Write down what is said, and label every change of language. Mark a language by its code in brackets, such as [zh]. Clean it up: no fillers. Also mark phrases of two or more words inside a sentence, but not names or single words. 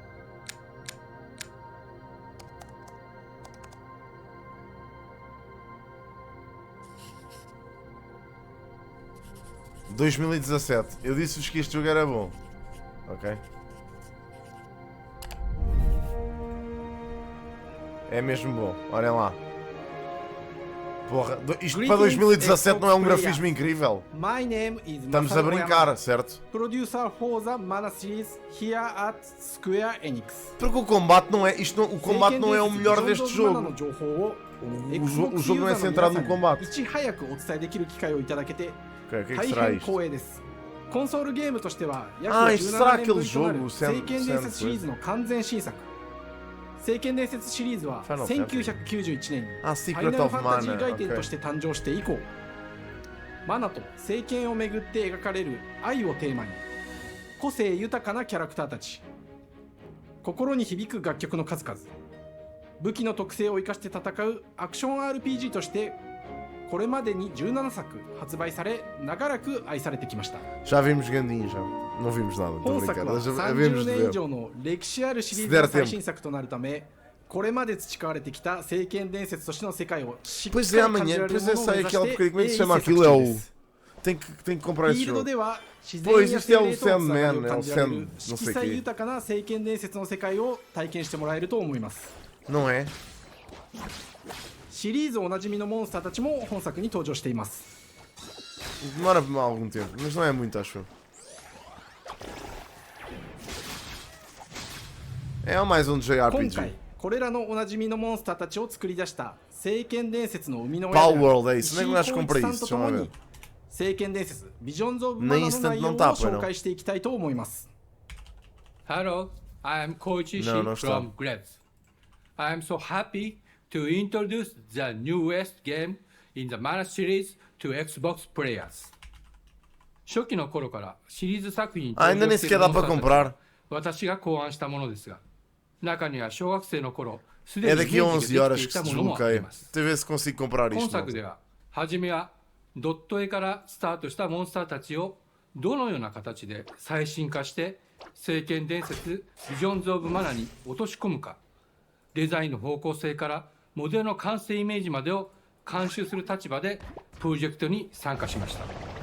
[pt] Eu disse-vos que este jogo era bom. Ok? É mesmo bom. Olhem lá. Porra, isto para 2017 não é um grafismo incrível? [en] My name is [pt] Estamos a brincar, certo? [en] Producer for the Mana series here at Square Enix. [pt] Porque o combate não é, o combate não é o melhor deste jogo. O jogo não é centrado no combate. [ja] いち早くお伝えできる機会をいただけて [pt] Ok, o que é que [ja] 大 [pt] será [ja] 変 [pt] isto? [ja] 光栄です。コンソールゲームとしては約 [pt] isto será [ja] 17年 [pt] aquele [ja] ぶりとなる [pt] jogo, [ja] 聖剣伝説シリーズの完全新作。聖剣伝説シリーズは Final 1991年に [pt] Ah, [ja] ファイ [pt] Secret [ja] ナル [pt] of [ja] ファンタジー [pt] Mana. [ja] 外伝 [pt] Ok. [ja] として誕生して以降、マナと聖剣をめぐって描かれる愛をテーマに個性豊かなキャラクターたち、心に響く楽曲の数々、武器の特性を生かして戦うアクション RPG としてこれまでに17作発売され長らく愛されてきました。 [pt] Já vimos Gandinho, já. Não vimos nada, estou a [ja] 本 [pt] brincar. [ja] 作は [pt] Vimos [ja] 30 [pt] de [ja] 年 [pt] ver. [ja] 以上の歴史あるシリーズの最新作となるため、これまで培われてきた聖剣伝説としての世界をしっかり [pt] Pois é, [ja] 感じら [pt] amanhã, [ja] れる [pt] depois [ja] も [pt] eu [ja] のを目 [pt] sei [ja] 指 [pt] aquele [ja] して [pt] bocadinho, como é que se [ja] 鋭意 [pt] chama [ja] 制作 [pt] aquilo? [ja] 中 [pt] É [ja] で [pt] o. [ja] す。 [pt] Tenho que [ja] フ [pt] comprar [ja] ィ [pt] esse [ja] ールド [pt] jogo. [ja] では自 [pt] Pois [ja] 然や [pt] isto é [ja] 精 [pt] o [ja] 霊とのつながり [pt] Sandman, [ja] を [pt] é o [ja] 感じられ [pt] Sand, [ja] る [pt] não [ja] 色 [pt] sei [ja] 彩 [pt] quê. [ja] 豊かな聖剣伝説の世界を体験してもらえると思います。 [pt] Não é? [ja] シリーズおなじみのモンスターたちも本作に登場しています。 [pt] Demora algum tempo, mas não é muito, acho eu. É mais um [ja] 今回 [pt] JRPG. [ja] これらのおなじみのモンスターたちを作り出した聖剣伝説の生みの親 [pt] Pal [ja] である [pt] World, é isso. [ja] 石 [pt] Nem [ja] 井 [pt] acho que [ja] 浩 [pt] comprei [ja] 一さん [pt] isso. [ja] と [pt] Deixa [ja] 共 [pt] eu [ja] に [pt] ver. [ja] 聖剣伝説ビジョンズ・オブ・ [pt] Nem [ja] マナの [pt] instant [ja] 内容 [pt] não [ja] を [pt] tá, pois [ja] 紹 [pt] não. [ja] 介していきたいと思います [en] Hello, I am Koichi [pt] No, no [en] from [pt] está. [en] Grebs. I am so happy to introduce the newest game in the Mana series to Xbox players. [ja] 初期の頃からシリーズ作品に [pt] Ainda nem sequer dá para comprar. [ja] 私が考案したものですが、中には小学生の頃す [pt] É [ja] でにイ [pt] daqui a [ja] メー [pt] 11 horas [ja] ジができてい [pt] que [ja] た [pt] se [ja] ものもあり [pt] desbloqueia. [ja] ます。 [pt] Deixa eu ver se consigo comprar [ja] 今 [pt] isto. [ja] 作では初めはドット絵からスタートしたモンスターたちをどのような形で最新化して聖剣伝説ビジョンズ・オブ・マナに落とし込むか、デザインの方向性からモデルの完成イメージまでを監修する立場でプロジェクトに参加しました。